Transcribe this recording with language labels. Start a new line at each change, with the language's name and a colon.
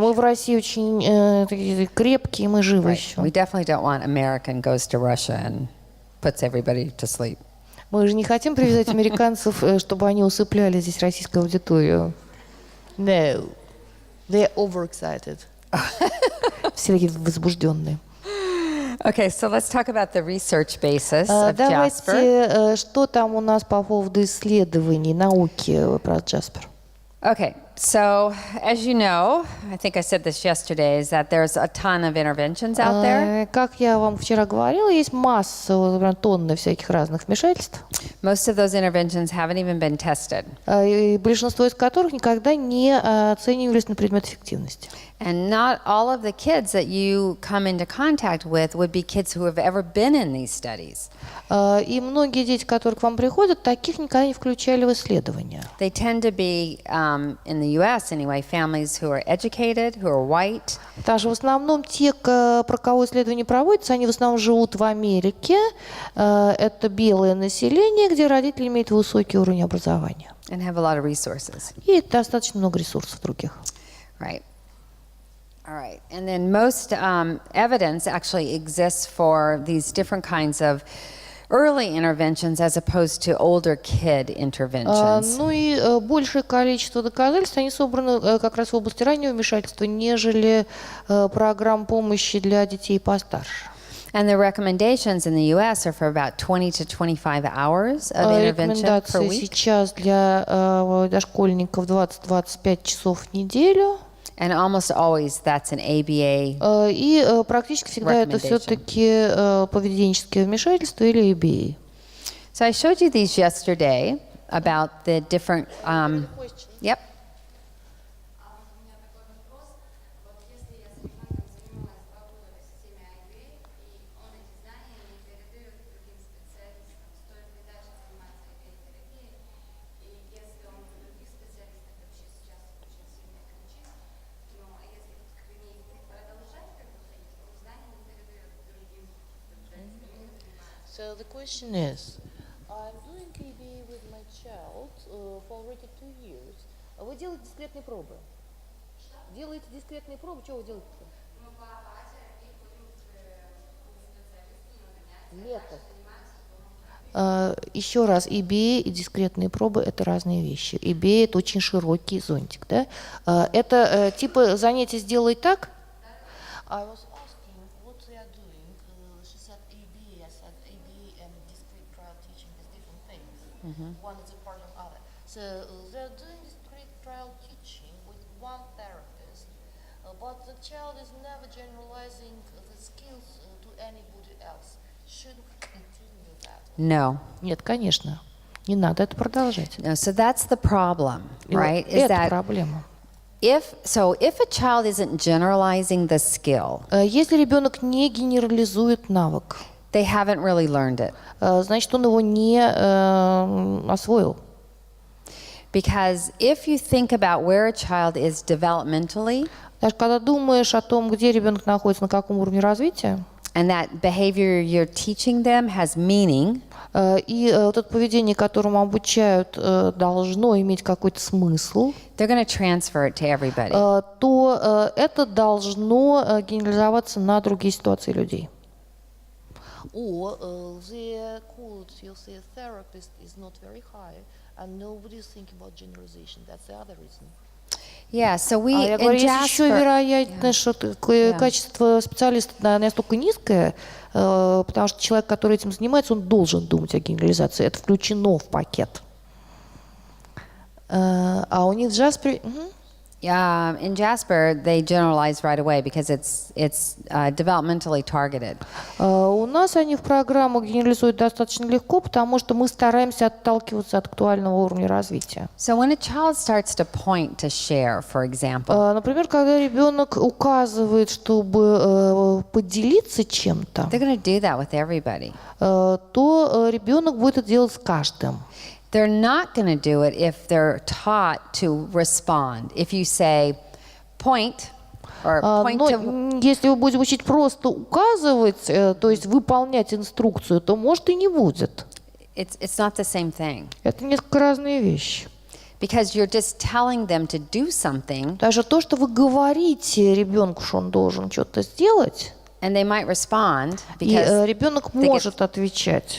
Russian: Мы в России очень такие крепкие, мы живы
English: Right.
Russian: еще.
English: We definitely don't want American goes to Russia and puts everybody to sleep.
Russian: Мы же не хотим привязать американцев, чтобы они усыпляли здесь российскую аудиторию.
English: No. They are overexcited.
Russian: Все такие возбужденные.
English: Okay, so let's talk about the research basis of Jasper.
Russian: Давайте, что там у нас по поводу исследований, науки про Джаспер.
English: Okay, so as you know, I think I said this yesterday, is that there's a ton of interventions out there.
Russian: Как я вам вчера говорила, есть масса, прям тонны всяких разных вмешательств,
English: Most of those interventions haven't even been tested.
Russian: и большинство из которых никогда не оценивались на предмет эффективности.
English: And not all of the kids that you come into contact with would be kids who have ever been in these studies.
Russian: И многие дети, которые к вам приходят, таких никогда не включали в исследования.
English: They tend to be, in the U.S. anyway, families who are educated, who are white.
Russian: Потому что в основном те, про кого исследования проводятся, они в основном живут в Америке. Это белое население, где родители имеют высокий уровень образования.
English: And have a lot of resources.
Russian: И достаточно много ресурсов других.
English: Right. All right. And then most evidence actually exists for these different kinds of early interventions as opposed to older kid interventions.
Russian: Ну и большее количество доказательств, они собраны как раз в области раннего вмешательства, нежели программ помощи для детей постарше.
English: And the recommendations in the U.S. are for about 20 to 25 hours of intervention per
Russian: Рекомендации
English: week.
Russian: сейчас для дошкольников 20-25 часов в неделю.
English: And almost always that's an ABA.
Russian: И практически всегда это все-таки поведенческие вмешательства или ABA.
English: So I showed you these yesterday about the different. Yep.
Russian: У меня такой вопрос. Вот если я с ребенком занималась 2 года в системе игры, и он эти знания не передает другим специалистам, стоит ли дальше заниматься игрой-терапией? И если он у других специалистов вообще сейчас очень сильно кричит, но если к ней продолжать как бы ходить, он знания не передает другим специалистам.
English: So the question is, I'm doing ABA with my child for already 2 years.
Russian: Вы делаете дискретные пробы? Делаете дискретные пробы? Что вы делаете-то? Мы по терапии ходим к специалисту на занятия, Лето. занимаемся. Еще раз, ABA и дискретные пробы – это разные вещи. ABA – это очень широкий зонтик. Да? Это типа занятие «сделай так».
English: I was asking what they are doing. She said ABA. I said ABA and discrete trial teaching is different things. One is a part of other. So they're doing discrete trial teaching with one therapist, but the child is never generalizing the skills to anybody else. Should we continue that? No.
Russian: Нет, конечно. Не надо это продолжать.
English: No. So that's the problem,
Russian: И вот
English: right? Is
Russian: это
English: that
Russian: проблема.
English: if a child isn't generalizing the skill,
Russian: Если ребенок не генерализует навык,
English: they haven't really learned it.
Russian: значит, он его не освоил.
English: Because if you think about where a child is developmentally,
Russian: Даже когда думаешь о том, где ребенок находится, на каком уровне развития,
English: and that behavior you're teaching them has meaning,
Russian: и вот это поведение, которому обучают, должно иметь какой-то смысл,
English: they're going to transfer it to everybody.
Russian: то это должно генерализоваться на другие ситуации людей.
English: Or the quality of the therapist is not very high, and nobody is thinking about generalization. That's the other reason. Yeah, so we
Russian: Я
English: in
Russian: говорю, есть еще
English: Jasper,
Russian: вероятность, что качество специалиста настолько низкое, потому что человек, который этим занимается, он должен думать о генерализации. Это включено в пакет. А у них в Jasper...
English: in Jasper they generalize right away because it's developmentally targeted.
Russian: У нас они в программах генерализуют достаточно легко, потому что мы стараемся отталкиваться от актуального уровня развития.
English: So when a child starts to point to share, for example,
Russian: Например, когда ребенок указывает, чтобы поделиться чем-то,
English: they're going to do that with everybody.
Russian: то ребенок будет это делать с каждым.
English: They're not going to do it if they're taught to respond. If you say, point, or point to...
Russian: Но если вы будете учить просто указывать, то есть выполнять инструкцию, то, может, и не будет.
English: It's not the same thing.
Russian: Это несколько разные вещи.
English: Because you're just telling them to do something,
Russian: Даже то, что вы говорите ребенку, что он должен что-то сделать,
English: and they might respond
Russian: и
English: because
Russian: ребенок может отвечать,